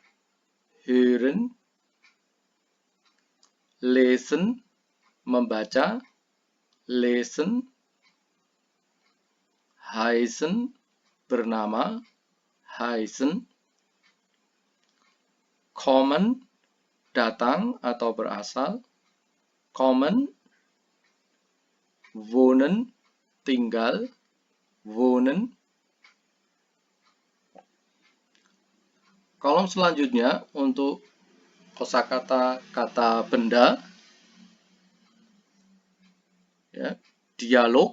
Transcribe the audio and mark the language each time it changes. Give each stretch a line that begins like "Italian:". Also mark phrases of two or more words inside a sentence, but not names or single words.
German: Hören, lesen, membaca. Lesen, heißen, bernama. Heißen, kommen,
Indonesian: datang atau berasal.
German: Kommen, wohnen,
Indonesian: tinggal.
German: Wohnen.
Indonesian: Kolom selanjutnya untuk kosakata kata benda, ya, dialog.